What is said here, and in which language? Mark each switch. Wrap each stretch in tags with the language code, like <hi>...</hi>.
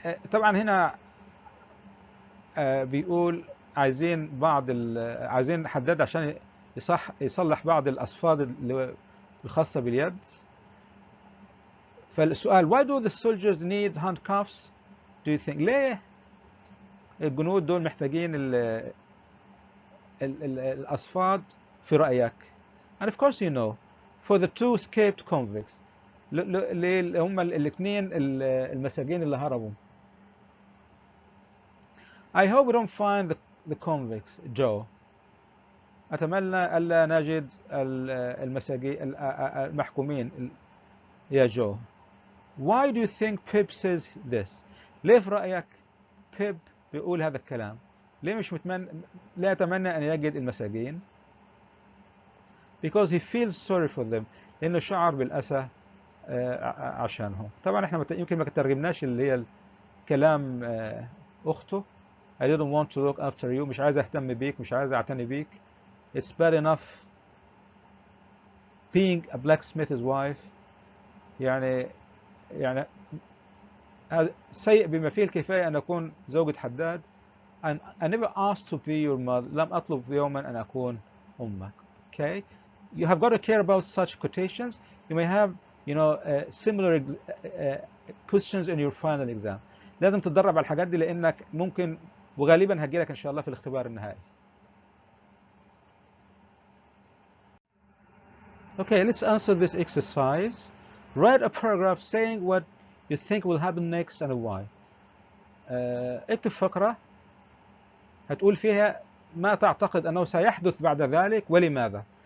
<ar>طبعا هنا بيقول عايزين حداد عشان يصلح بعض الأصفاد الخاصة باليد.</ar> <en>فالسؤال why do the soldiers need handcuffs, do you think؟</en> <ar>ليه الجنود دول محتاجين الأصفاد في رأيك؟</ar> <en>And of course you know, for the two escaped convicts.</en> <ar>هم الاثنين المساجين اللي هربوا.</ar> <en>I hope we don't find the convicts, Joe.</en> <ar>أتمنى ألا نجد المساجين المحكومين يا جو.</ar> <en>Why do you think Pip says this?</en> <ar>ليه في رأيك بيب بيقول هذا الكلام؟ ليه مش لا يتمنى أن يجد المساجين؟</ar> <en>Because he feels sorry for them.</en> <ar>لأنه شعر بالأسى عشانهم. طبعا احنا يمكن ما ترجمناش اللي هي كلام أخته.</ar> <en>I didn't want to look after you.</en> <ar>مش عايز أهتم بيك، مش عايز أعتني بيك.</ar> <en>It's bad enough being a blacksmith's wife.</en> <ar>يعني سيء بما فيه الكفاية أن أكون زوجة حداد.</ar> <en>And I never asked to be your mother.</en> <ar>لم أطلب يوما أن أكون أمك.</ar> <en>Okay? You have got to care about such quotations. You may have, similar questions in your final exam.</en> <ar>لازم تتدرب على الحاجات دي لأنك ممكن وغالبا هتجيلك إن شاء الله في الاختبار النهائي.</ar> <en>Okay, let's answer this exercise. Write a paragraph saying what you think will happen next and why.</en> <ar>اكتب فقرة هتقول فيها ما تعتقد أنه سيحدث بعد ذلك ولماذا.</ar>